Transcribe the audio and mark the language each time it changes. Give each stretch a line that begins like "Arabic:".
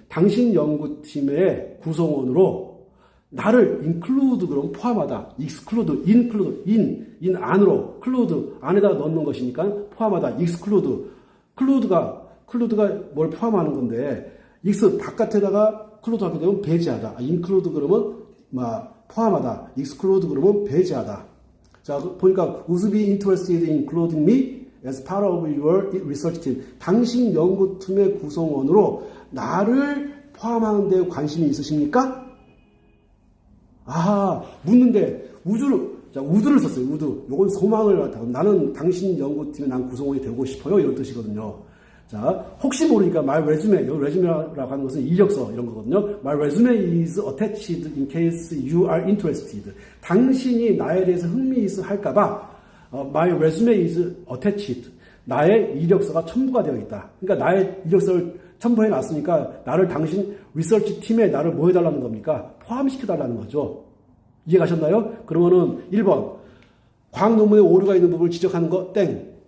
Korean: 당신 연구팀의 구성원으로 나를 include 그럼 포함하다, exclude, in 안으로, include 안에다가 넣는 것이니까 포함하다, exclude. 클루드가 뭘 포함하는 건데, 바깥에다가 클루드 하게 되면 배제하다. include 그러면, 포함하다. exclude 그러면 배제하다. 자, 보니까,
English: would you be interested in including me as part of your research team?
Korean: 당신 연구팀의 구성원으로 나를 포함하는 데 관심이 있으십니까? 묻는데, 우드를 썼어요. 요건 소망을 갖다가 나는 당신 연구팀에 난 구성원이 되고 싶어요. 이런 뜻이거든요. 자, 혹시 모르니까 my resume, 요 resume라고 하는 것은 이력서 이런 거거든요.
English: My resume is attached in case you are interested.
Korean: 당신이 나에 대해서 흥미있어 할까봐
English: my resume is attached.
Korean: 나의 이력서가 첨부가 되어 있다. 그러니까 나의 이력서를 첨부해 놨으니까 나를 당신 리서치 팀에 나를 뭐 해달라는 겁니까? 포함시켜 달라는 거죠. 이해가셨나요? 그러면은 1번 과학 논문에 오류가 있는 부분을 지적하는 거 땡.